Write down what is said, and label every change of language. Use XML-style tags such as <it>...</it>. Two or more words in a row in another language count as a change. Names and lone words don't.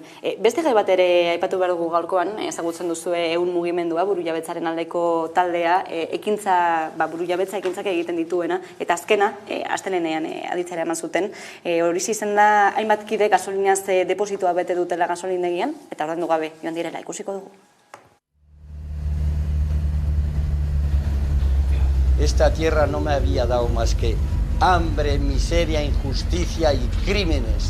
<eu>Beste gai bat ere aipatu behar dugu gaurkoan, ezagutzen duzue ehun mugimendua, burujabetzaren aldeko taldea, burujabetza ekintzak egiten dituena, eta azkena, astelehenean aditzera eman zuten. Hori izen da, hainbat kide gasolinaz depositoa bete dutela gasolindegian, eta ordaindu gabe joan direla, ikusiko dugu.</eu> <es>esta tierra no me había dado más que hambre, miseria, injusticia y crímenes.</es>